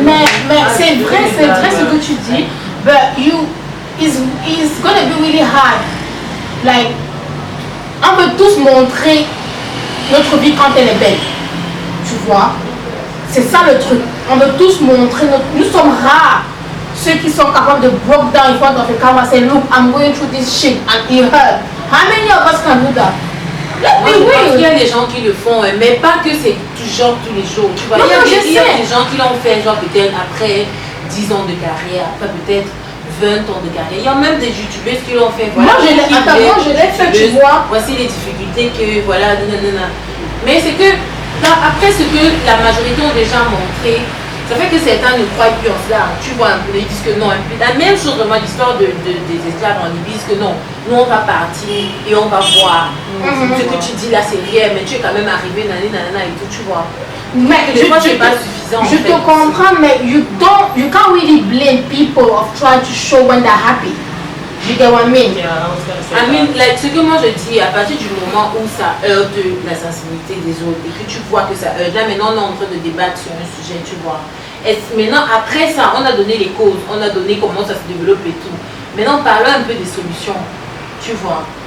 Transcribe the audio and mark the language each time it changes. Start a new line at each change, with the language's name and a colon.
French: Mais c'est vrai ce que tu dis, but it's gonna be really hard. Like, on veut tous montrer notre vie quand elle est belle, tu vois. C'est ça le truc. On veut tous montrer nous sommes rares.
English: Ceux qui sont capables de break down in front of the camera, say, look, I'm going through this shit and it hurt. How many of us can do that?
French: Moi, je pense qu'il y a des gens qui le font, mais pas que c'est toujours tous les jours. Tu vois, il y a des gens qui l'ont fait, genre peut-être après 10 ans de carrière, après peut-être 20 ans de carrière. Il y a même des youtubeuses qui l'ont fait. Voilà, moi, je l'ai fait, tu vois. Voici les difficultés que, voilà, nanana. Mais c'est que, après ce que la majorité ont déjà montré, ça fait que certains ne croient plus en cela. Tu vois un peu, ils disent que non. La même chose vraiment l'histoire des esclaves en Libye, ils disent que non, nous on va partir et on va voir. Ce que tu dis là c'est rien, mais tu es quand même arrivé, nanana et tout, tu vois. Mais des fois c'est pas suffisant.
English: Je te comprends, mais you can't really blame people of trying to show when they're happy. You get what I mean? Yeah, I was gonna say
French: I mean, like, ce que moi je dis, à partir du moment où ça heurte la sensibilité des autres et que tu vois que ça heurte, là maintenant on est en train de débattre sur un sujet, tu vois. Et maintenant, après ça, on a donné les causes, on a donné comment ça se développe et tout. Maintenant, parlons un peu des solutions, tu vois.